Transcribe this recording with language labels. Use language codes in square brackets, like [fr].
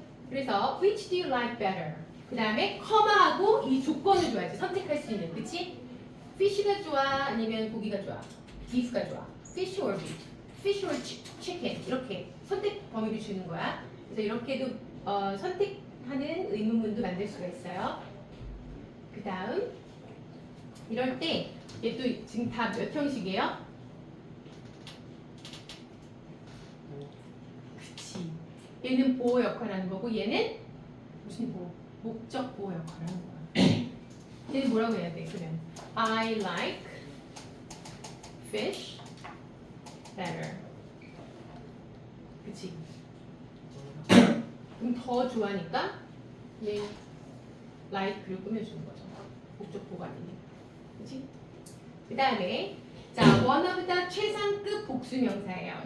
[ko] 그래서 [en] which do you like better? [ko] 그 다음에 커마하고 이 조건을 줘야지. 선택할 수 있는. 그치? fish가 좋아? 아니면 고기가 좋아? beef가 좋아? [en] fish or beef? fish or chicken? [ko] 이렇게 선택 범위를 주는 거야. 그래서 이렇게도 선택하는 의문문도 만들 수가 있어요. 그 다음 이럴 때 얘 또 지금 다 몇 형식이에요? 그치. 얘는 보호 역할을 하는 거고 얘는 무슨 보호? 목적 보호 역할을 하는 거야. 얘는 뭐라고 해야 돼? 그러면 [en] I like fish better. [ko] 그치? 그럼 더 좋아하니까 얘 like를 꾸며주는 거죠. 목적보가 아니네. 그렇지? 그 다음에 자, [en] one of the [ko] 최상급 복수명사예요.